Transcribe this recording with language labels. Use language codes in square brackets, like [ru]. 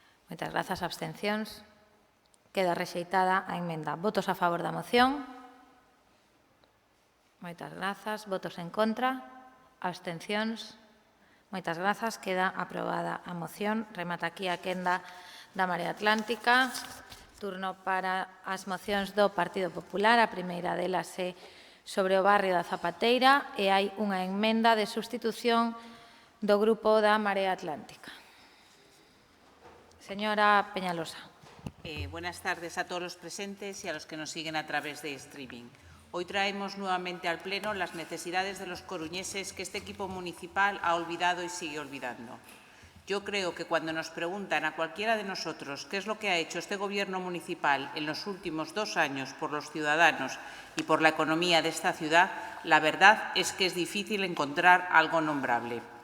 [gl] Moitas grazas. Abstencións. Queda rexeitada a emenda. Votos a favor da moción. Moitas grazas. Votos en contra. Abstencións. Moitas grazas. Queda aprobada a moción. Remata aquí a quenda da Marea Atlántica. Turno para as mocións do Partido Popular. A primeira delas é sobre o barrio da Zapateira e hai unha emenda de sustitución do Grupo da Marea Atlántica. Señora Peñalosa. [es] Buenas tardes a todos los presentes y a los que nos siguen a través de streaming. Hoy traemos nuevamente al Pleno las necesidades de los coruñeses que este equipo municipal ha olvidado y sigue olvidando. Yo creo que cuando nos preguntan a cualquiera de nosotros qué es lo que ha hecho este Gobierno municipal en los últimos 2 años por los ciudadanos y por la economía de esta ciudad, la verdad es que es difícil encontrar algo nombrable.